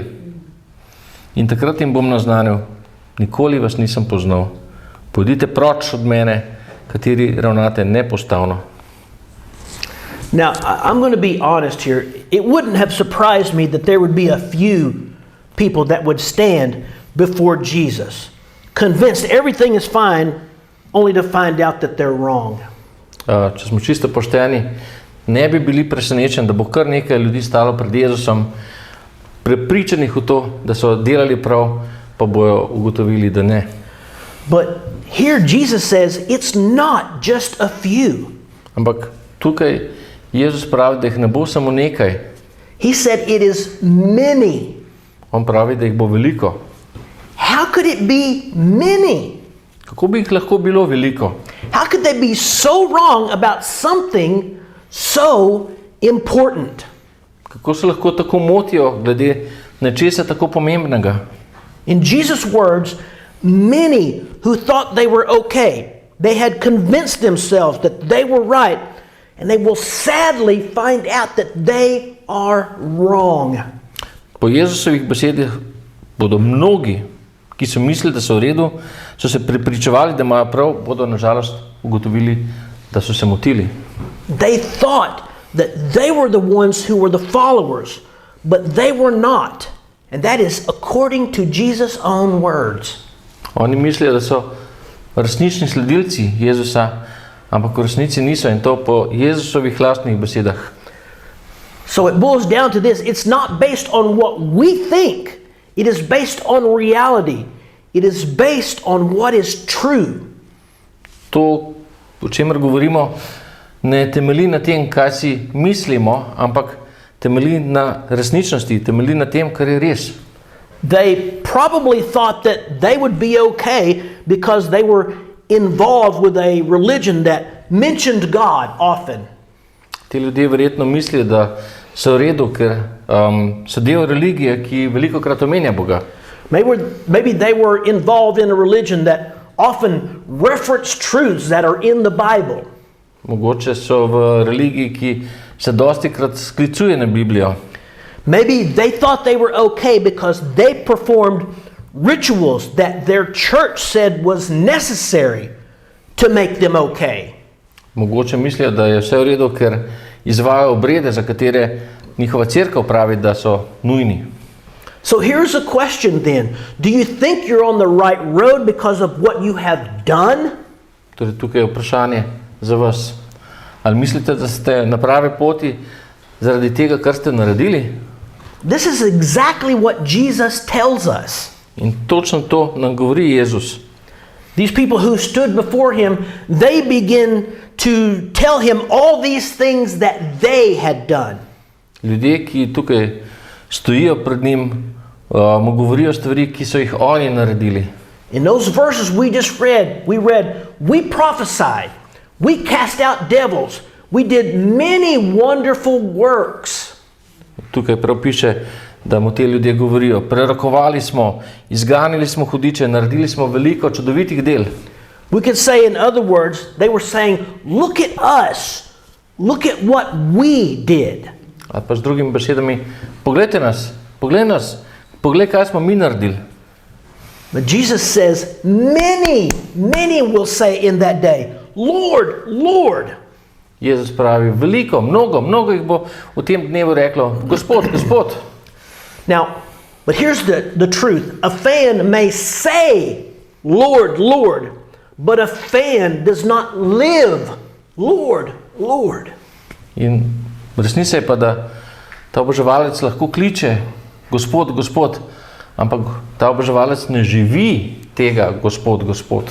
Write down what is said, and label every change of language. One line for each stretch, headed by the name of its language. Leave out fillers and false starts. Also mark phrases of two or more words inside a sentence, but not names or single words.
Slovenian: In takrat jim bom naznanil, nikoli vas nisem poznal. Pojdite proč od mene, kateri ravnate nepostavno.
English: Now, I'm going to be honest here. It wouldn't have surprised me that there would be a few people that would stand before Jesus, convinced everything is fine, only to find out that they're wrong.
Slovenian: Če smo čisto pošteni, ne bi bili presenečeni, da bo kar nekaj ljudi stalo pred Jezusom, prepričanih v to, da so delali prav, pa bojo ugotovili, da ne.
English: But here Jesus says it's not just a few.
Slovenian: Ampak tukaj Jezus pravi, da jih ne bo samo nekaj.
English: He said it is many.
Slovenian: On pravi, da jih bo veliko.
English: How could it be many?
Slovenian: Kako bi jih lahko bilo veliko?
English: How could they be so wrong about something so important?
Slovenian: Kako se lahko tako motijo glede nečesa tako pomembnega?
English: In Jesus' words, many who thought they were okay, they had convinced themselves that they were right, and they will sadly find out that they are wrong.
Slovenian: Po Jezusovih besedah bodo mnogi, ki so mislili, da so v redu, so se prepričevali, da imajo prav, bodo nažalost ugotovili, da so se motili.
English: They thought that they were the ones who were the followers, but they were not. And that is according to Jesus' own words.
Slovenian: Oni mislijo, da so resnični sledilci Jezusa, ampak v resnici niso, in to po Jezusovih lastnih besedah.
English: So it boils down to this. It's not based on what we think. It is based on reality. It is based on what is true.
Slovenian: To, o čemer govorimo, ne temelji na tem, kaj si mislimo, ampak temelji na resničnosti, temelji na tem, kar je res.
English: They probably thought that they would be okay because they were involved with a religion that mentioned God often.
Slovenian: Ti ljudje verjetno mislijo, da so v redu, ker so del religije, ki velikokrat omenja Boga.
English: Maybe they were involved in a religion that often referenced truths that are in the Bible.
Slovenian: Mogoče so v religiji, ki se dostikrat sklicuje na Biblijo.
English: Maybe they thought they were okay because they performed rituals that their church said was necessary to make them okay.
Slovenian: Mogoče mislijo, da je vse v redu, ker izvajajo obrede, za katere njihova cerkev pravi, da so nujni.
English: So here's a question then. Do you think you're on the right road because of what you have done?
Slovenian: Torej, tukaj je vprašanje za vas. Ali mislite, da ste na pravi poti zaradi tega, kar ste naredili?
English: This is exactly what Jesus tells us.
Slovenian: In točno to nam govori Jezus.
English: These people who stood before him, they begin to tell him all these things that they had done.
Slovenian: Ljudje, ki tukaj stojijo pred njim, mu govorijo stvari, ki so jih oni naredili.
English: In those verses we just read, we prophesied, we cast out devils, we did many wonderful works.
Slovenian: Tukaj prav piše, da mu te ljudje govorijo, prerokovali smo, izganili smo hudiče, naredili smo veliko čudovitih del.
English: We could say, in other words, they were saying, look at us, look at what we did.
Slovenian: Ali pa z drugimi besedami, poglejte nas, poglej, kaj smo mi naredili.
English: But Jesus says, many will say in that day, Lord, Lord.
Slovenian: Jezus pravi, veliko, mnogo jih bo v tem dnevu reklo, Gospod, Gospod.
English: Now, but here's the truth. A fan may say, Lord, Lord, but a fan does not live, Lord, Lord.
Slovenian: In resnica je pa, da ta oboževalec lahko kliče, Gospod, Gospod, ampak ta oboževalec ne živi tega, Gospod, Gospod.